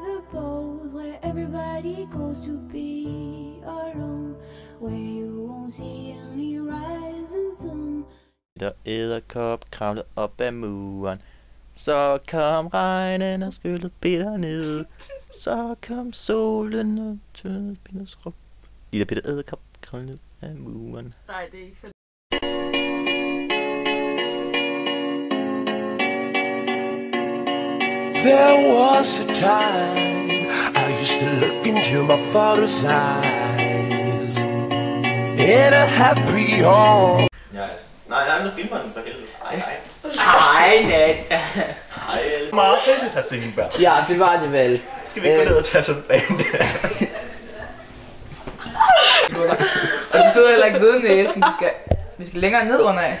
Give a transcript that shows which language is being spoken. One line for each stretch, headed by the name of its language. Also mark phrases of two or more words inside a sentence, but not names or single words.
English: the boat, where everybody goes to be alone, where you won't see any rising sun.
Danish: Der edderkop kravlede op ad muren. Så kom regnen og skyllede Peter ned. Så kom solen og tødede Peters krop. Lille Peter edderkop kravlede ned ad muren. Nej, det er ikke så.
English: There was a time I used to look into my father's eyes in a happy home.
Danish: Ja, altså. Nej, nu filmer den for helvede. Nej. Nej. Hej, meget fedt, herr Singberg. Ja, det var det vel. Skal vi ikke gå ned og tage sådan en bane der? Og de sidder heller ikke ved næsen. Vi skal længere ned under af.